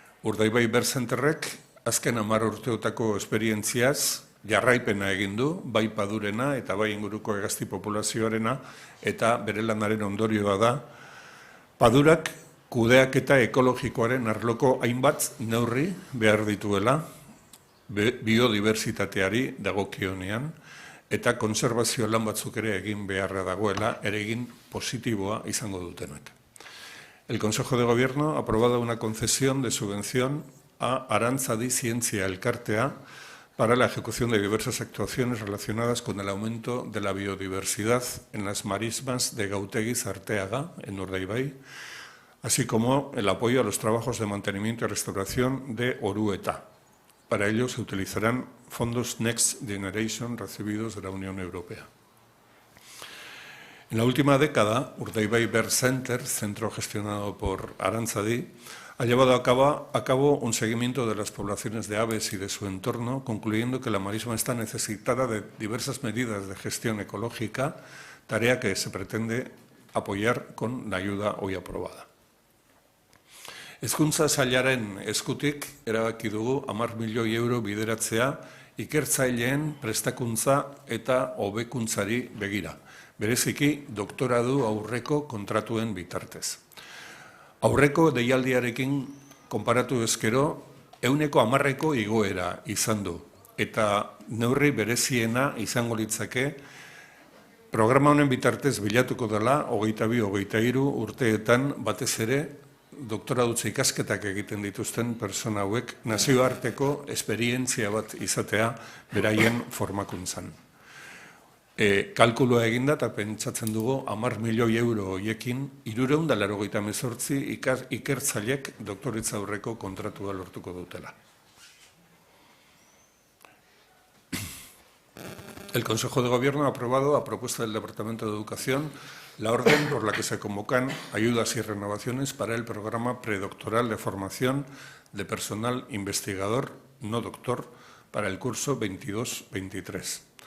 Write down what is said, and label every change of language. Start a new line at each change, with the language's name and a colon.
Basque: Urdaibai Birds Centerrek azken 10 urteotako esperientziaz jarraipena egin du, bai padurena eta bai inguruko hegazti populazioarena, eta bere lanaren ondorioa da, padurak kudeaketa ekologikoaren arloko hainbat neurri behar dituela, biodibertsitateari dagokionean, eta konservazio lan batzuk ere egin beharra dagoela, ere egin positiboa izango dutenak.
Spanish: El Consejo de Gobierno ha aprobado una concesión de subvención a Arantzadi Zientzia Elkartea para la ejecución de diversas actuaciones relacionadas con el aumento de la biodiversidad en las marismas de Gautegi Zarteaga, en Urdaibai, así como el apoyo a los trabajos de mantenimiento y restauración de Orueta. Para ello se utilizarán fondos Next Generation recibidos de la Unión Europea. En la última década, Urdaibai Birds Center, centro gestionado por Arantzadi, ha llevado a cabo un seguimiento de las poblaciones de aves y de su entorno, concluyendo que la marisma está necesitada de diversas medidas de gestión ecológica, tarea que se pretende apoyar con la ayuda hoy aprobada.
Basque: Hezkuntza sailaren eskutik erabaki dugu 10 milioi euro bideratzea ikertzaileen prestakuntza eta hobekuntzari begira, bereziki doktoradu aurreko kontratuen bitartez. Aurreko deialdiarekin konparatu ezkero, 10% igoera izan du, eta neurri bereziena izango litzake programa honen bitartez bilatuko dela 22-23 urteetan batez ere doktoradutza ikasketak egiten dituzten pertsona hauek nazioarteko esperientzia bat izatea beraien formakuntzan. Kalkulua eginda eta pentsatzen dugu 10 milioi euro horiekin 398 ikertzaileek doktoritza aurreko kontratua lortuko dutela.
Spanish: El Consejo de Gobierno ha aprobado, a propuesta del Departamento de Educación, la orden por la que se convocan ayudas y renovaciones para el programa predoctoral de formación de personal investigador no doctor para el curso 22-23.